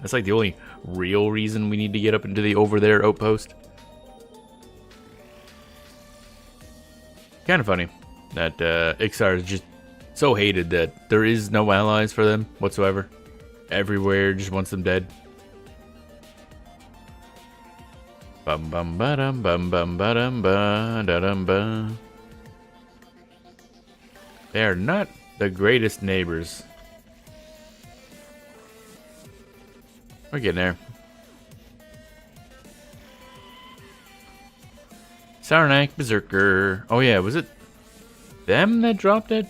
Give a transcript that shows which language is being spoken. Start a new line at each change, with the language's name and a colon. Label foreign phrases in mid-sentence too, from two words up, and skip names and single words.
English: That's like the only real reason we need to get up into the over there outpost. Kind of funny that Ixar is just so hated that there is no allies for them whatsoever. Everywhere just wants them dead. Bum bum ba dum bum bum ba dum ba da dum ba. They are not the greatest neighbors. We're getting there. Sarnak Berserker. Oh yeah, was it them that dropped it?